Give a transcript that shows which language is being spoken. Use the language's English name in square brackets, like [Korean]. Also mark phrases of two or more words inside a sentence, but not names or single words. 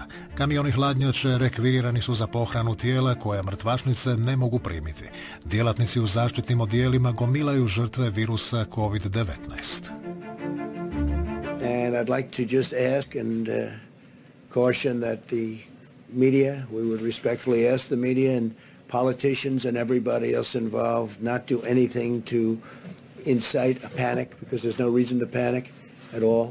[Croatian] Kamioni hladnjače rekvirirani su za pohranu tijela koja mrtvačnice ne mogu primiti. Djelatnici u zaštitnim odijelima gomilaju žrtve virusa COVID-19. [English] And I'd like to just ask and caution that the media, we would respectfully ask the media and politicians and everybody else involved not do anything to incite a panic, because there's no reason to panic at all.